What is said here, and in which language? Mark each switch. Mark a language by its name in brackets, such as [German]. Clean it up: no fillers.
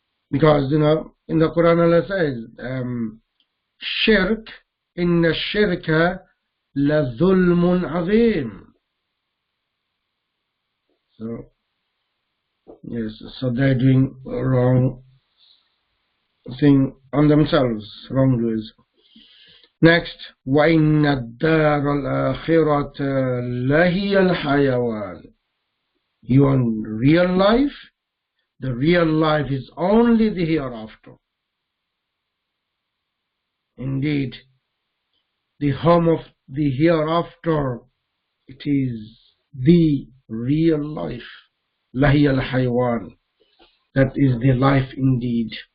[English] Because, in the Quran Allah says, shirk, [Arabic] inna shirka la dhulmun azim. [English] So, yes, so they're doing wrong thing on themselves, wrongdoers. [Arabic] Next, وَإِنَّ الدَّارَ الْآخِرَةَ لَهِيَ الْحَيَوَانِ. [English] You want real life? The real life is only the hereafter. Indeed, the home of the hereafter, it is the real life. [Arabic] لَهِيَ الْحَيَوَانِ. [English] That is the life indeed.